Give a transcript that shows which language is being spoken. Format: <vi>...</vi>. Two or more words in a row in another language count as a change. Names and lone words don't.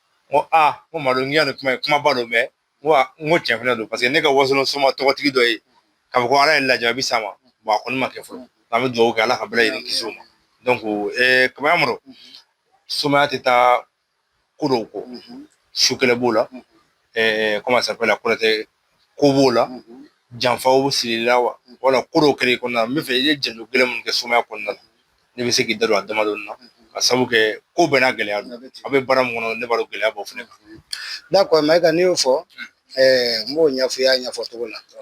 <bm>N ko aa, n ko Madu, n k'i ka nin kuma in, kumaba don, mais N ko a, n ko tiɲɛ fana don, paseke ne ka Wasolo soma tɔgɔtigi dɔ ye, k'a fɔ ko Ala ye lajarabi s'a ma. Bon, a kɔni ma kɛ fɔlɔ. An bɛ dugawu kɛ, Ala ka bɛɛ lajɛlen kisi o ma. Donc, ɛɛ, Kaba Amadu, sumaya tɛ taa ko dɔw kɔ. Su kɛlɛ b'o la, ɛɛ,</bm> <fr>comment ça s'appelle,</fr> <bm>Kɔrɔtɛ ko b'o la, janfaw sirila wa, wala ko dɔw kɛra i kɔnɔna na. N bɛ fɛ i ye janjo gɛlɛn minnu kɛ sumaya kɔnɔna na, ne bɛ se k'i da don a damadɔni na, ka sababu kɛ ko bɛɛ n'a gɛlɛya don. A bɛ baara min kɔnɔ, ne b'a dɔn gɛlɛya b'o fana kan. D'accord, Mayiga, n'i y'o fɔ, ɛɛ, n b'o ɲɛfɔ i y'a ɲɛfɔ cogo la.</bm>